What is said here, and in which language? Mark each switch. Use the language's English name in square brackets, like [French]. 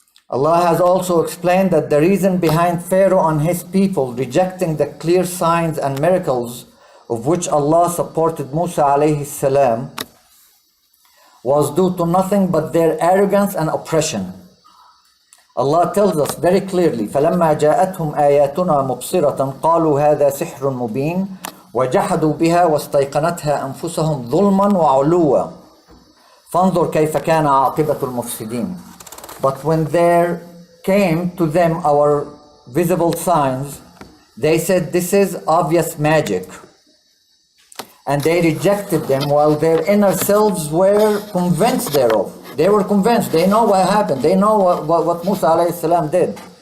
[English] Allah has also explained that the reason behind Pharaoh and his people rejecting the clear signs and miracles of which Allah supported Musa alayhi salam was due to nothing but their arrogance and oppression. Allah tells us very clearly, [Arabic] فَلَمَّا جَاءَتْهُمْ آيَاتُنَا مُبْصِرَةً قَالُوا هَذَا سِحْرٌ مُبِينٌ وَجَحَدُوا بِهَا وَاسْتَيْقَنَتْهَا أَنفُسَهُمْ ظُلْمًا وَعُلُوًّا فَانظُرْ كَيْفَ كَانَ عَاقِبَةُ الْمُفْسِدِينَ. [English] But when there came to them our visible signs, they said, this is obvious magic. And they rejected them while their inner selves were convinced thereof. They were convinced, they know what happened, they know what Musa alayhi salam did.